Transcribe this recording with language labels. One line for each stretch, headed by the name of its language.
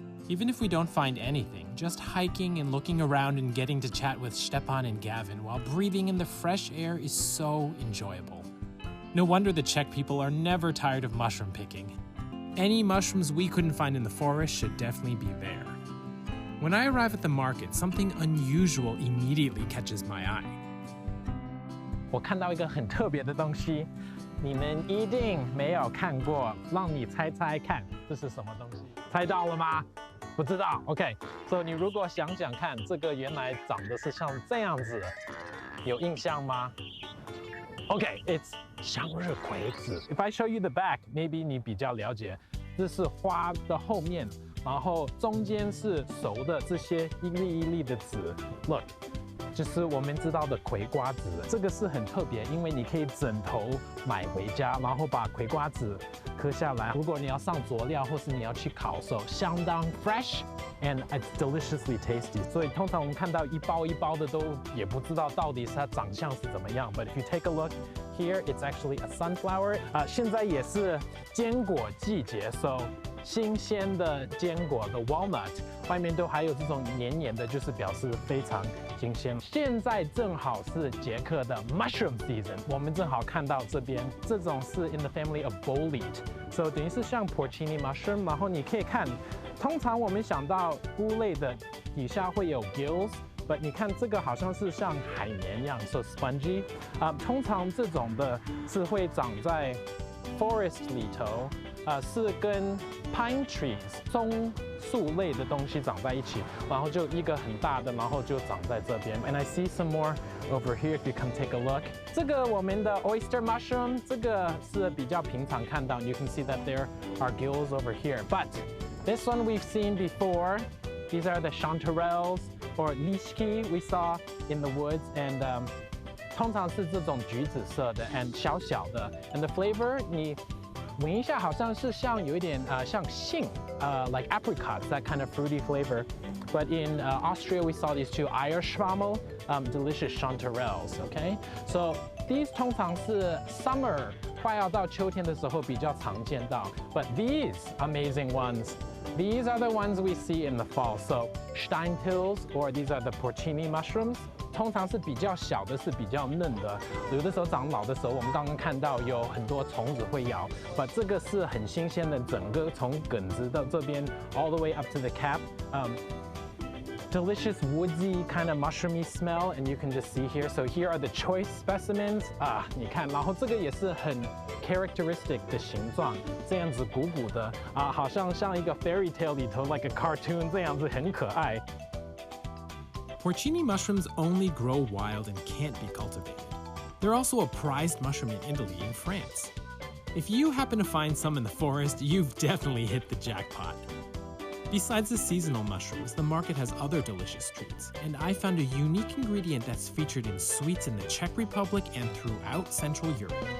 English: Even if we don't find anything, just hiking and looking around and getting to chat with Stepan and Gavin while breathing in the fresh air is so enjoyable. No wonder the Czech people are never tired of mushroom picking. Any mushrooms we couldn't find in the forest should definitely be there. When I arrive at the market, something unusual immediately catches my eye.
Chinese: 我看到一个很特别的东西，你们一定没有看过，让你猜猜看，这是什么东西？猜到了吗？不知道 ，OK。所以你如果想想看，这个原来长得是像这样子，有印象吗 ？OK，it's 向日葵子。
English: If I show you the back, maybe
Chinese: 你比较了解。这是花的后面，然后中间是熟的这些一粒一粒的籽。
English: Look。
Chinese: 就是我们知道的葵瓜子，这个是很特别，因为你可以整头买回家，然后把葵瓜子嗑下来。如果你要上佐料，或是你要去烤手，相当
English: fresh and it's deliciously tasty。
Chinese: 所以通常我们看到一包一包的都也不知道到底是它长相是怎么样。
English: But if you take a look here, it's actually a sunflower。
Chinese: 现在也是坚果季节 ，so 新鲜的坚果的 walnut 外面都还有这种黏黏的，就是表示非常新鲜。现在正好是捷克的 mushroom season， 我们正好看到这边，这种是
English: in the family of bolete，
Chinese: so 等于是像 porcini mushroom， 然后你可以看，通常我们想到菇类的底下会有 gills。But 你看这个好像是像海绵一样 ，
English: so spongy。
Chinese: 通常这种的是会长在 forest 里头，是跟 pine trees 松树类的东西长在一起，然后就一个很大的，然后就长在这边。
English: And I see some more over here if you come take a look.
Chinese: 这个我们的
English: oyster mushroom，
Chinese: 这个是比较平常看到。
English: You can see that there are gills over here. But this one we've seen before. These are the chanterelles or lischki we saw in the woods, and
Chinese: 通常是这种橘子色的
English: and
Chinese: 小小的
English: and the flavor
Chinese: 你闻一下好像是像有一点像杏
English: like apricots, that kind of fruity flavor. But in Austria we saw these two Eierschwammel, delicious chanterelles. Okay, so these
Chinese: 通常是
English: summer
Chinese: 快要到秋天的时候比较常见到
English: ，but these amazing ones.These are the ones we see in the fall. So Steinpilz, or these are the porcini mushrooms.
Chinese: 通常是比较小的，是比较嫩的。有的时候长老的时候，我们刚刚看到有很多虫子会咬。 But 这个是很新鲜的，整个从梗子到这边
English: all the way up to the cap. Delicious woodsy kind of mushroomy smell, and you can just see here. So here are the choice specimens.
Chinese: 你看，然后这个也是很 characteristic 的形状，这样子鼓鼓的好像一个 fairy tale 里头
English: like a cartoon
Chinese: 这样子很可爱。
English: Porcini mushrooms only grow wild and can't be cultivated. They're also a prized mushroom in Italy and France. If you happen to find some in the forest, you've definitely hit the jackpot.Besides the seasonal mushrooms, the market has other delicious treats, and I found a unique ingredient that's featured in sweets in the Czech Republic and throughout Central Europe.